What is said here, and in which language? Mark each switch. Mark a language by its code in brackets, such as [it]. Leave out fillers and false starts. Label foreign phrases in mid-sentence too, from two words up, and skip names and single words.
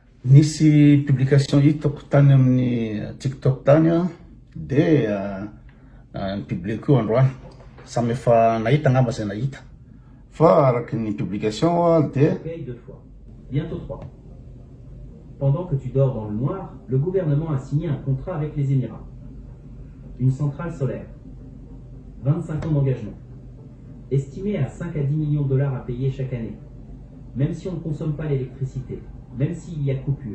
[mg] Nisy publication hitako tany amin'ny TikTok tany dia ny publieko androany samy efa nahita ngamba zay nahita fa araky ny publication dia [fr] deux fois, bientôt trois. Pendant que tu dors dans le noir, le gouvernement a signé un contrat avec les Émirats. Une centrale solaire, 25 ans d'engagement, estimé à 5 à 10 millions de dollars à payer chaque année, même si on ne consomme pas l'électricité, même s'il y a coupure.